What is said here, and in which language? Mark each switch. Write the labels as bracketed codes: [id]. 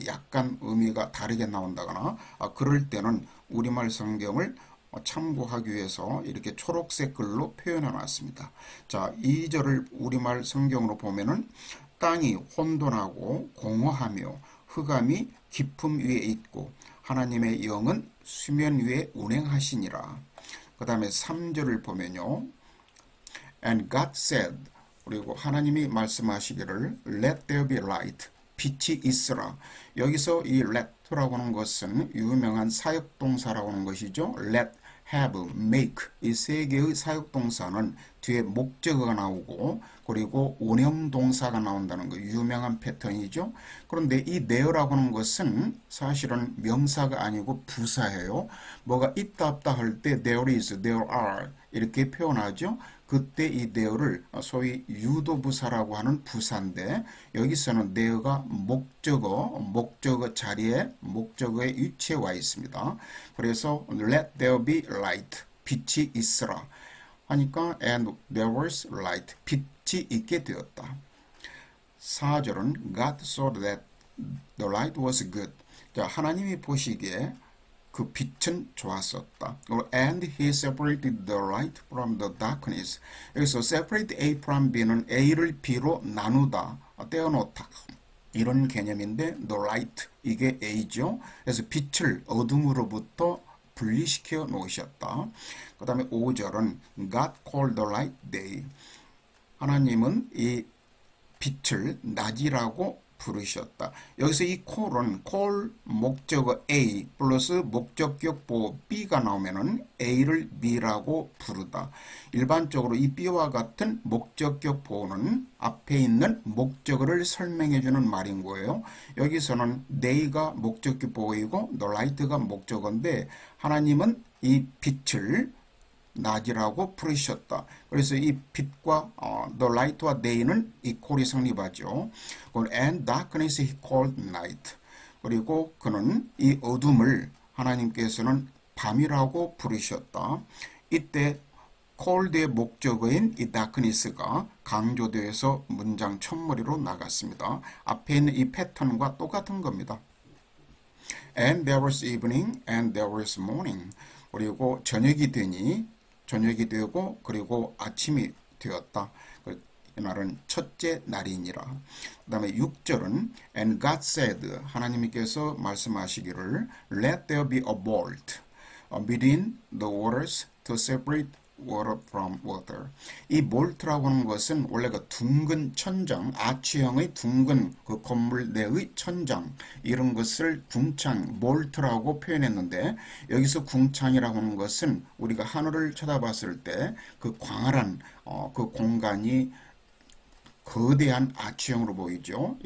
[ko] 약간 의미가 다르게 나온다거나, 그럴 때는 우리말 성경을 참고하기 위해서 이렇게 초록색 글로 표현해 놨습니다. 자, 2절을 우리말 성경으로 보면은 땅이 혼돈하고 공허하며 흑암이 깊음 위에 있고 하나님의 영은 수면 위에 운행하시니라. 그 다음에 3절을 보면요. [en] And God said, [ko] 그리고 하나님이 말씀하시기를 [en] Let there be light, [ko] 빛이 있으라. 여기서 이 let라고 하는 것은 유명한 사역동사라고 하는 것이죠. let, have, make, 이 세 개의 사역동사는 뒤에 목적어가 나오고, 그리고 원형동사가 나온다는 거 유명한 패턴이죠. 그런데 이 there라고 하는 것은 사실은 명사가 아니고 부사예요. 뭐가 있다 없다 할 때 [en] there is, there are [ko] 이렇게 표현하죠. 그때 이 there를 소위 유도부사라고 하는 부사인데 여기서는 there가 목적어 자리에 목적어의 위치에 와 있습니다. 그래서 [en] let there be light, [ko] 빛이 있으라 하니까 [en] and there was light, [ko] 빛이 있게 되었다. 4절은 [en] God saw that the light was good. [ko] 자, 하나님이 보시기에 그 빛은 좋았었다. [en] And he separated the light from the darkness. [ko] 여기서 [en] separate A from B [ko] 는 A를 B로 나누다, 떼어놓다. 이런 개념인데 the light, 이게 A죠. 그래서 빛을 어둠으로부터 분리시켜 놓으셨다. 그 다음에 5절은 [en] God called the light day. [ko] 하나님은 이 빛을 낮이라고 부르셨다. 여기서 이 call은 call 목적어 A 플러스 목적격 보호 B가 나오면은 A를 B라고 부르다. 일반적으로 이 B와 같은 목적격 보호는 앞에 있는 목적어를 설명해주는 말인 거예요. 여기서는 day가 목적격 보호이고 the light가 목적어인데 하나님은 이 빛을 낮이라고 부르셨다. 그래서 이 빛과 the light와 day는 equal이 성립하죠. [en] And darkness he called night. [ko] 그리고 그는 이 어둠을 하나님께서는 밤이라고 부르셨다. 이때 cold의 목적어인 이 darkness가 강조되어서 문장 첫머리로 나갔습니다. 앞에 있는 이 패턴과 똑같은 겁니다. [en] And there was evening and there was morning. [ko] 그리고 저녁이 되고 그리고 아침이 되었다. 이 말은 첫째 날이니라. 그 다음에 6절은 [en] And God said, [ko] 하나님께서 말씀하시기를 [en] Let there be a vault between the waters to separate water from water. [ko] 이 몰트라고 하는 것은 원래 그 둥근 천장, 아치형의 둥근 그 건물 내의 천장, 이런 것을 궁창, 몰트라고 표현했는데 여기서 궁창이라고 하는 것은 우리가 하늘을 쳐다봤을 때 그 광활한 그 공간이 거대한 아치형으로 보이죠.